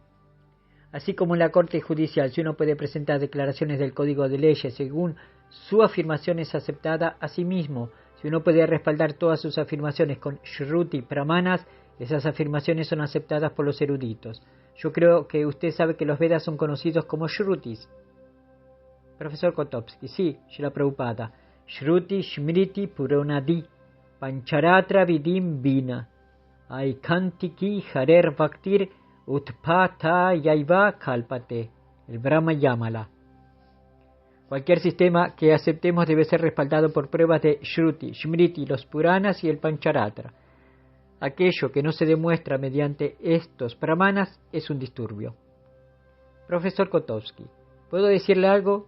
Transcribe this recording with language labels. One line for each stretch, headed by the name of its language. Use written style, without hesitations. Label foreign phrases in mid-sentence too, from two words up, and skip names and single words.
Spanish: Así como en la corte judicial, si uno puede presentar declaraciones del código de leyes según su afirmación es aceptada, asimismo, si uno puede respaldar todas sus afirmaciones con
Sanskrit: Shruti Pramanas,
Spanish: esas afirmaciones son aceptadas por los eruditos. Yo creo que usted sabe que los Vedas son conocidos como Shrutis. Profesor Kotovsky, sí, Srila Prabhupada.
Sanskrit: Shruti Smriti Puranadi Pancharatra Vidim Vina Aikantiki Harer Bhaktir Utpata Yaiva Kalpate.
Spanish: El Brahma Yamala. Cualquier sistema que aceptemos debe ser respaldado por pruebas de Shruti, Smriti, los Puranas y el Pancharatra. Aquello que no se demuestra mediante estos pramanas es un disturbio. Profesor Kotovsky, ¿puedo decirle algo?